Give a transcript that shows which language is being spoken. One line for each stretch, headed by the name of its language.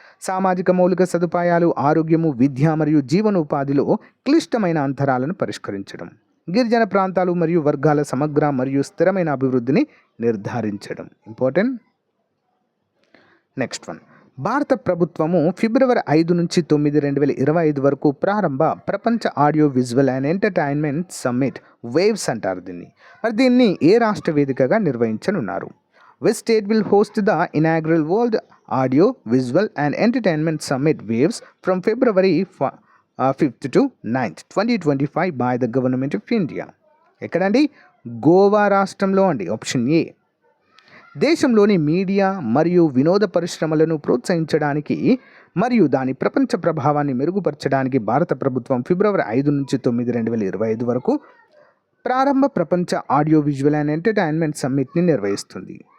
Telugu: సామాజిక మౌలిక సదుపాయాలు, ఆరోగ్యము, విద్య మరియు జీవనోపాధిలో క్లిష్టమైన అంతరాలను పరిష్కరించడం, గిరిజన ప్రాంతాలు మరియు వర్గాల సమగ్ర మరియు స్థిరమైన అభివృద్ధిని నిర్ధారించడం. ఇంపార్టెంట్. నెక్స్ట్ వన్, భారత ప్రభుత్వము ఫిబ్రవరి 5 నుంచి 9, 2025 వరకు ప్రారంభ ప్రపంచ audio visual and entertainment summit waves అంటారు దీన్ని. మరి దీన్ని ఏ రాష్ట్ర వేదికగా నిర్వహించనున్నారు?
English: Which state will host the inaugural World Audio, Visual and Entertainment Summit Waves from February 5th to 9th, 2025 by the Government of India?
Telugu: ఎక్కడండి? గోవా రాష్ట్రంలో అండి. Option ఏ. దేశంలోని మీడియా మరియు వినోద పరిశ్రమలను ప్రోత్సహించడానికి మరియు దాని ప్రపంచ ప్రభావాన్ని మెరుగుపరచడానికి భారత ప్రభుత్వం ఫిబ్రవరి 5 నుంచి 9, 2025 వరకు ప్రారంభ ప్రపంచ ఆడియో విజువల్ అండ్ ఎంటర్టైన్మెంట్ సమ్మిట్ని నిర్వహిస్తుంది.